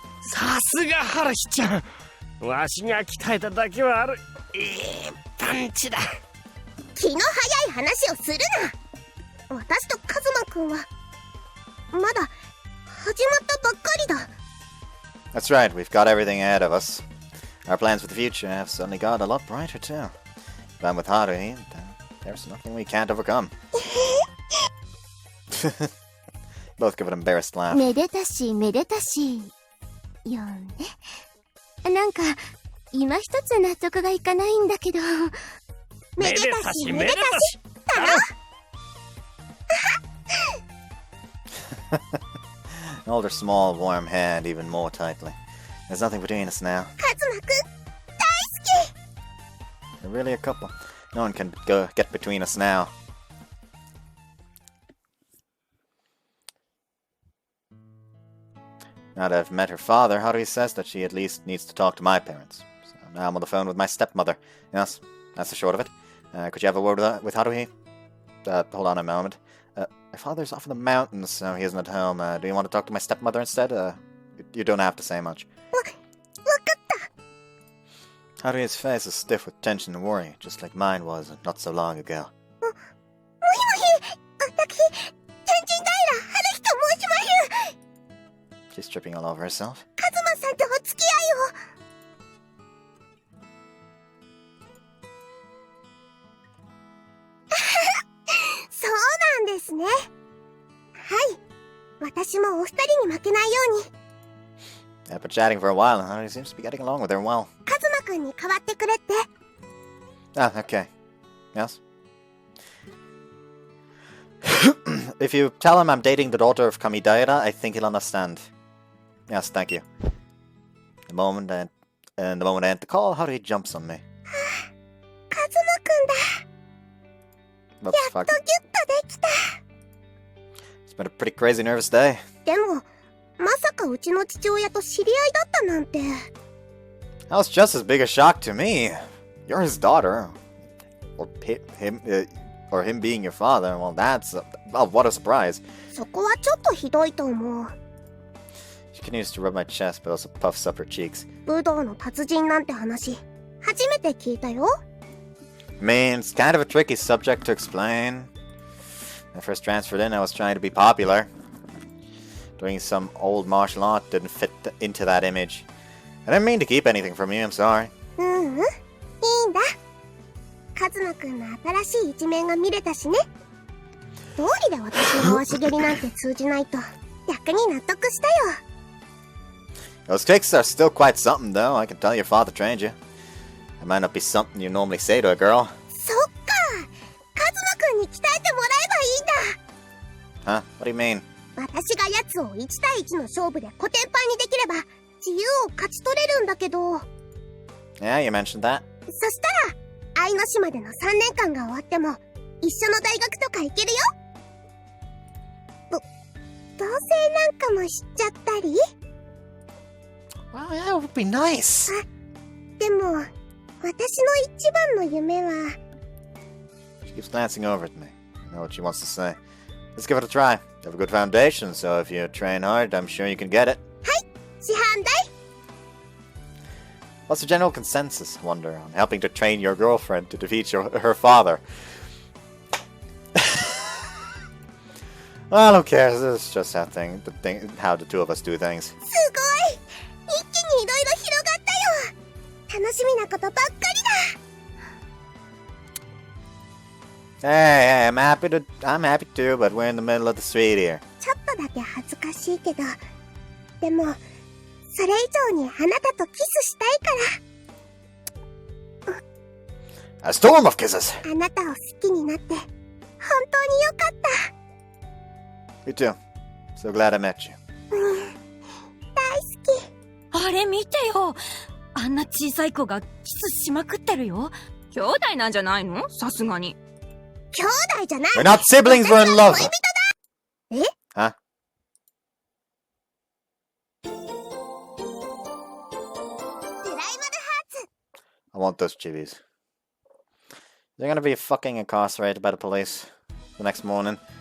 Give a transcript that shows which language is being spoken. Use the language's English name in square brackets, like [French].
[Japanese] さすが春日ちゃん、わしが鍛えただけはある。いいパンチだ。気の早い話をするな。私とカズマくんはまだ始まったばっかりだ。 [English] That's right, we've got everything ahead of us. Our plans for the future have suddenly got a lot brighter too. If I'm with Haruhi, there's nothing we can't overcome. Both give an embarrassed laugh. [Japanese] めでたしめでたしよね。なんか今一つ納得がいかないんだけど。めでたしめでたしだ [English] Hold her small, warm hand even more tightly. There's nothing between us now. [Japanese] カズマくん大好き。 [English] We're really a couple. No one can get between us now. Now that I've met her father, Haruhi says that she at least needs to talk to my parents. So now I'm on the phone with my stepmother. Yes, that's the short of it. Could you have a word with Haruhi? Hold on a moment. My father's off in the mountains, so he isn't at home. Do you want to talk to my stepmother instead? You don't have to say much. [Japanese] わかった。 [English] Haruhi's face is stiff with tension and worry, just like mine was not so long ago. [Japanese] もしもし、私、天神平春日と申します。 [English] She's tripping all over herself. [Japanese] カズマさんとお付き合いを。そうなんですね。はい。私もお二人に負けないように。 [English] I've been chatting for a while, and Haruhi seems to be getting along with her well. [Japanese] カズマくんに代わってくれって。 [English] Ah, okay. Yes? If you tell him I'm dating the daughter of Kamidaira, I think he'll understand. Yes, thank you. The moment I end the call, Haruhi jumps on me. [Japanese] カズマくんだ。 [English] What [Japanese] やっと [English] fuck? [Japanese] ギュッとできた。 [English] It's been a pretty crazy, nervous day. [Japanese] でも、まさかうちの父親と知り合いだったなんて。 [English] That was just as big a shock to me. You're his daughter. Or him being your father. Well, that's... well, what a surprise. [Japanese] そこはちょっとひどいと思う。 [English] She continues to rub my chest, but also puffs up her cheeks. [Japanese] 武道の達人なんて話、初めて聞いたよ。 [English] I mean, it's kind of a tricky subject to explain. When I first transferred in, I was trying to be popular. Doing some old martial art didn't fit into that image. I didn't mean to keep anything from you, I'm sorry. [Japanese] いいんだ。カズマくんの新しい一面が見れたしね。どうりで私の回し蹴りなんて通じないと逆に納得したよ。 [English] Those kicks are still quite something, though. I can tell your father trained you. It might not be something you normally say to a girl. [Japanese] そっか。カズマくんに鍛えてもらえばいいんだ。 [English] Huh? What do you mean? [Japanese] 私が奴を1対1の勝負でコテンパンにできれば自由を勝ち取れるんだけど。 [English] Yeah, you mentioned that. [Japanese] そしたら愛の島での3年間が終わっても一緒の大学とか行けるよ。同棲なんかもしちゃったり。 [English] Well, yeah, it would be nice. [Japanese] でも私の一番の夢は。 [English] She keeps glancing over at me. I know what she wants to say. Let's give it a try. You have a good foundation, so if you train hard, I'm sure you can get it. [Japanese] 師範代。 [English] What's the general consensus, I wonder, on helping to train your girlfriend to defeat her father? Well, who cares? This is just how the two of us do things. [Japanese] すごい。一気にいろいろ広がったよ。楽しみなことばっかりだ。 [English] Hey, I'm happy too, but we're in the middle of the street here. [Japanese] ちょっとだけ恥ずかしいけど、でもそれ以上にあなたとキスしたいか [English] A [Japanese] ら。 [English] storm of kisses! [Japanese] あなたを好きになって本当によかった。 [English] Me too. So glad I met you. [Japanese] 大好き。あれ見てよ。あんな小さい子がキスしまくってるよ。兄弟なんじゃないの？さすがに。兄弟じゃない。 [English] We're not siblings, we're in love! [Japanese] 恋人だ。え？ [English] Huh? [Japanese] プライマルハーツ。 [English] I want those chibis. They're gonna be fucking incarcerated by the police the next morning.